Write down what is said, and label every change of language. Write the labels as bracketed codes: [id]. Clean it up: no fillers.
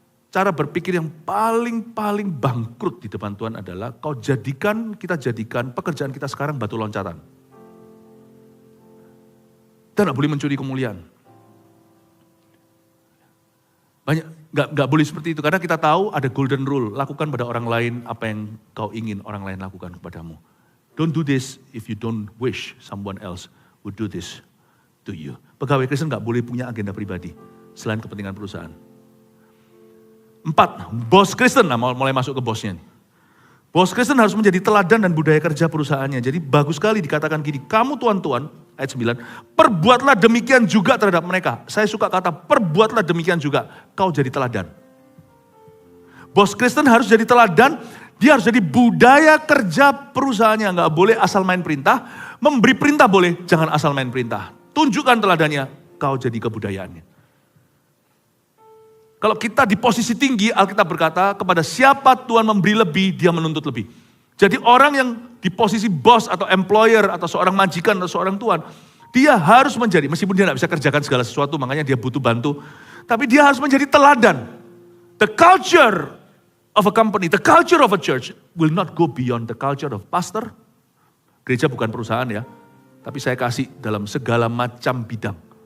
[id] Cara berpikir yang paling bangkrut di depan Tuhan adalah kita jadikan pekerjaan kita sekarang batu loncatan. Kita gak boleh mencuri kemuliaan. Nggak boleh seperti itu, karena kita tahu ada golden rule, lakukan pada orang lain apa yang kau ingin orang lain lakukan kepadamu. [en] Don't do this if you don't wish someone else would do this to you. [id] Pegawai Kristen nggak boleh punya agenda pribadi selain kepentingan perusahaan. 4, bos Kristen, mulai masuk ke bosnya nih. Bos Kristen harus menjadi teladan dan budaya kerja perusahaannya. Jadi bagus sekali dikatakan gini, kamu tuan-tuan, ayat 9, perbuatlah demikian juga terhadap mereka. Saya suka kata perbuatlah demikian juga, kau jadi teladan. Bos Kristen harus jadi teladan, dia harus jadi budaya kerja perusahaannya. Nggak boleh asal main perintah, memberi perintah boleh, jangan asal main perintah. Tunjukkan teladannya, kau jadi kebudayaannya. Kalau kita di posisi tinggi, Alkitab berkata, kepada siapa Tuhan memberi lebih, dia menuntut lebih. Jadi orang yang di posisi bos atau employer atau seorang majikan atau seorang tuan, dia harus menjadi, meskipun dia tidak bisa kerjakan segala sesuatu, makanya dia butuh bantu, tapi dia harus menjadi teladan. [en] The culture of a company, the culture of a church will not go beyond the culture of pastor. [id] Gereja bukan perusahaan ya, tapi saya kasih dalam segala macam bidang.